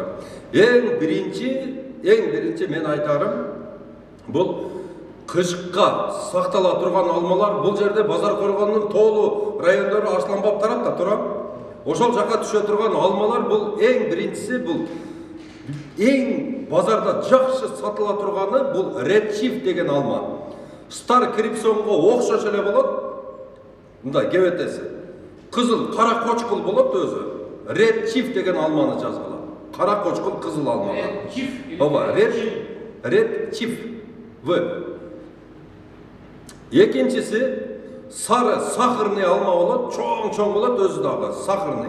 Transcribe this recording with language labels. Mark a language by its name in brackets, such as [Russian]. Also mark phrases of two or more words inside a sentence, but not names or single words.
[Kyrgyz] Эң биринчи мен айтарым, бул кышка сактала турган алмалар. Бул жерде Базар Коргондун тоолу райондору Арсланбап тарапта турат. Ошол жака түшө турган алмалар бул эң биринчиси, бул эң базарда жакшы сатыла турганы бул Red Chief деген алма. Star Crimsonго окшош эле болот. Мындай кебетеси. Кызыл кара кочкул болот өзү. Red Chief деген алманы жазгыла. Кара кочкул кызыл алма. Ооба, Red Chief. Экинчиси сары сахарный алма болот, чоң болот, өзү дагы сахарный.